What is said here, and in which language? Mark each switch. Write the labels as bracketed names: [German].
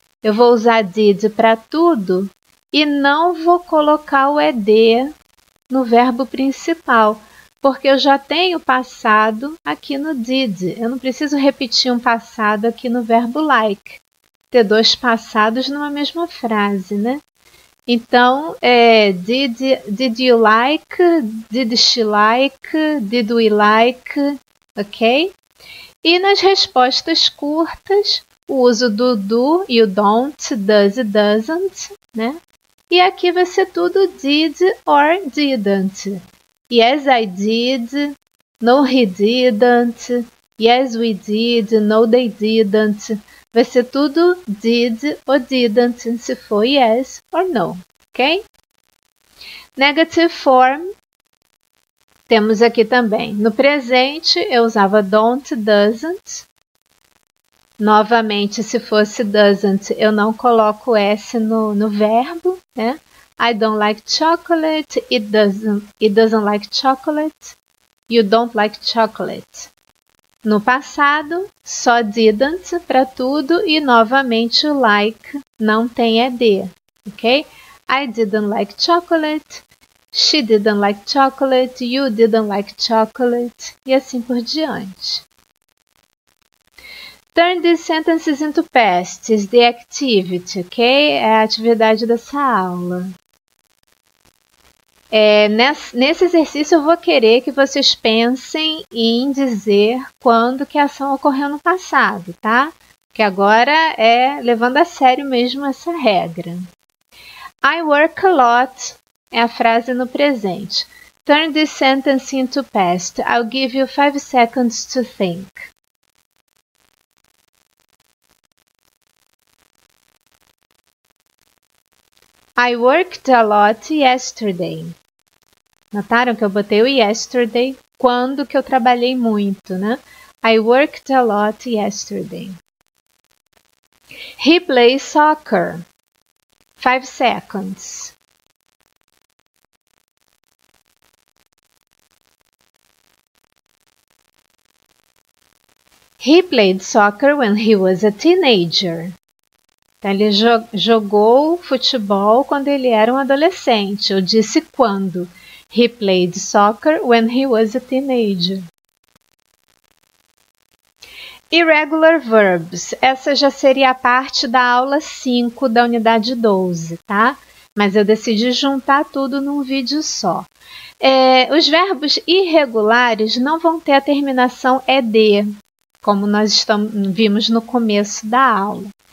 [Portuguese] Eu vou usar did para tudo e não vou colocar o ed no verbo principal, porque eu já tenho passado aqui no did. Eu não preciso repetir um passado aqui no verbo like. Ter dois passados numa mesma frase, né? [English] Então, did you like, did she like, did we like, ok? [Portuguese] E nas respostas curtas, o uso do do e o don't, does e doesn't, né? E aqui vai ser tudo [English] did or didn't. Yes, I did. No, he didn't. Yes, we did. No, they didn't. [Portuguese] Vai ser tudo [English] did or didn't, se for yes or no, ok? Negative form, [Portuguese] temos aqui também. No presente, eu usava don't, doesn't. Novamente, se fosse doesn't, eu não coloco S no verbo, né? [English] I don't like chocolate, it doesn't like chocolate, you don't like chocolate. [Portuguese] No passado, só didn't para tudo e novamente o like não tem ed, ok? [English] I didn't like chocolate, she didn't like chocolate, you didn't like chocolate [Portuguese] e assim por diante. [English] Turn these sentences into past is the activity, ok? [Portuguese] É a atividade dessa aula. Nesse exercício eu vou querer que vocês pensem em dizer quando que a ação ocorreu no passado, tá? Que agora é levando a sério mesmo essa regra. [English] I work a lot [Portuguese] é a frase no presente. [English] Turn this sentence into past. I'll give you 5 seconds to think. I worked a lot yesterday. [Portuguese] Notaram que eu botei o yesterday quando que eu trabalhei muito, né? [English] I worked a lot yesterday. He plays soccer. 5 seconds. He played soccer when he was a teenager. [Portuguese] Então, ele jogou futebol quando ele era um adolescente. Eu disse quando. [English] He played soccer when he was a teenager. Irregular verbs. [Portuguese] Essa já seria a parte da aula 5 da unidade 12, tá? Mas eu decidi juntar tudo num vídeo só. Os verbos irregulares não vão ter a terminação ed, como nós vimos no começo da aula.